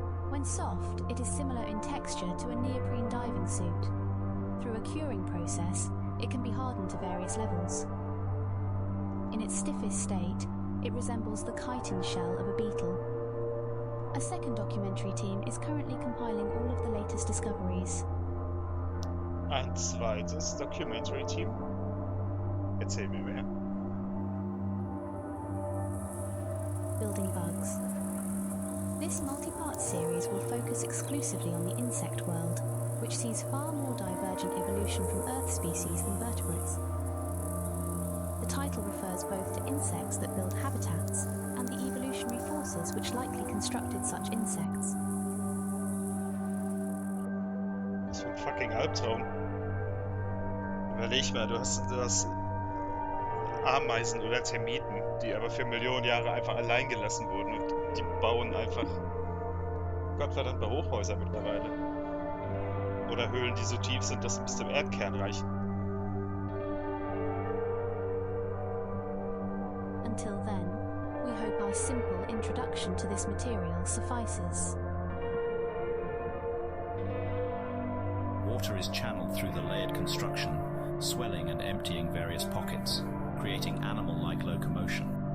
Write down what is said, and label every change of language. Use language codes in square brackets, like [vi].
[en] When soft, it is similar in texture to a neoprene diving suit. Through a curing process, it can be hardened to various levels. In its stiffest state, it resembles the chitin shell of a beetle. A second documentary team is currently compiling all of the latest discoveries. [de] Ein zweites Documentary Team? Erzähl mir mehr. [en] Building bugs. This multi-part series will focus exclusively on the insect world, which sees far more divergent evolution from Earth species than vertebrates. The title refers both to insects that build habitats and the evolutionary forces which likely constructed such insects. [de] Was für ein fucking Albtraum. Überleg mal, du hast Ameisen oder Termiten, die aber für Millionen Jahre einfach allein gelassen wurden und die bauen einfach gottverdammte Hochhäuser mittlerweile. Oder Höhlen, die so tief sind, dass sie bis zum Erdkern reichen. [en] Until then, we hope our simple introduction to this material suffices. Water is channeled through the layered construction, swelling and emptying various pockets, creating animal-like locomotion.